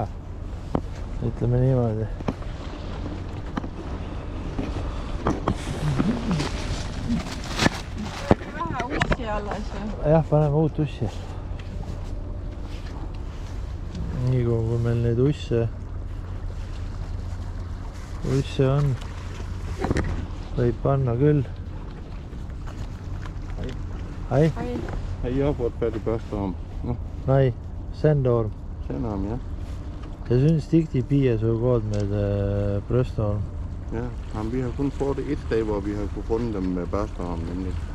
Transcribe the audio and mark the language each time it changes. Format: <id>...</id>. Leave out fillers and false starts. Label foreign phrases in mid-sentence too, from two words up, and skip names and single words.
<et>Ütleme niimoodi. Jah, paneme uut ussi. Nii kui meil neid usse on, võib panna küll.</et> <da>Hej. Hej, jeg har fået fat i børsteorm. Nej, sandorm. Sandorm, ja. Jeg synes ikke, de bier så godt med brystorm. Ja, jamen, vi har kun fået det et sted, hvor vi har kunne fundet dem med børsteorm, nemlig.</da>